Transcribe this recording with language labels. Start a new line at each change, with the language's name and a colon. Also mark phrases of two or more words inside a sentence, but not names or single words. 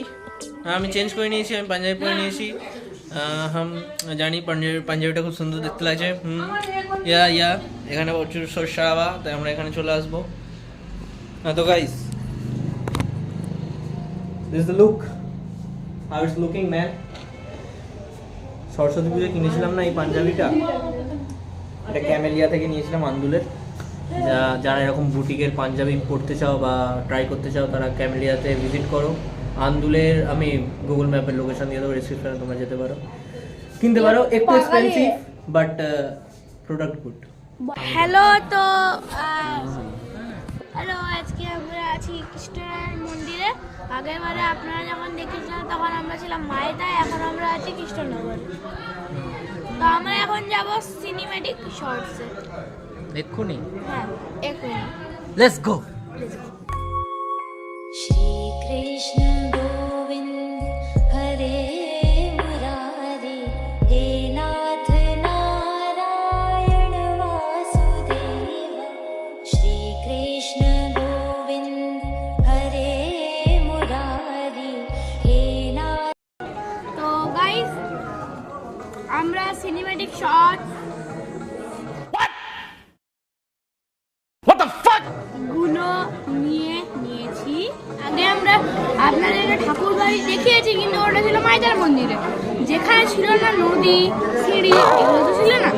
Bangla: আমি চেঞ্জ করে নিয়েছি, আমি পাঞ্জাবি পরে নিয়েছি। জানি পাঞ্জাবিটা খুব সুন্দর দেখতে লাগছে। ইয়া এখানে প্রচুর সরসারাবা, তাই আমরা এখানে চলে আসবো। তো গাইস,
English: this the look, how it's looking man.
Bangla: সরস্বতী পুজোয় কিনেছিলাম না এই পাঞ্জাবিটা, এটা ক্যামেলিয়া থেকে নিয়েছিলাম আন্দুলের। যারা এরকম বুটিকের পাঞ্জাবি পরতে চাও বা ট্রাই করতে চাও, তারা ক্যামেলিয়াতে ভিজিট করো। আন্দুলের আমি গুগল ম্যাপের লোকেশন দিয়ে দেবো, ডিসক্রিপশনে তোমরা যেতে পারো, কিনতে পারো। একটু
English: expensive but product good.
Bangla: হ্যালো, তো হ্যালো, আজকে আমরা আছি কৃষ্ণের মন্দিরে। আগেরবারে আপনারা যখন দেখেছিলেন তখন আমরা ছিলাম মায়েদায়, এখন আমরা আছি কৃষ্ণনগর। তো আমরা এখন যাব
English: cinematic shorts.
Bangla: এক্ষুনি? হ্যাঁ, এক্ষুনি।
English: let's go.
Sanskrit: श्री कृष्ण गोविंद हरे मुरारी, हे नाथ नारायण वासुदेव। श्री कृष्ण गोविंद हरे मुरारी, हे नाथ।
Bangla: তো গাইস, আমরা
English: cinematic shorts
Bangla: গুলো নিয়েছি। আগে আমরা আপনাদেরকে ঠাকুর বাড়ি দেখিয়েছি, কিন্তু ওটা ছিল মাইদার মন্দিরে, যেখানে ছিল না নদী, সিঁড়ি, এগুলো তো ছিল না।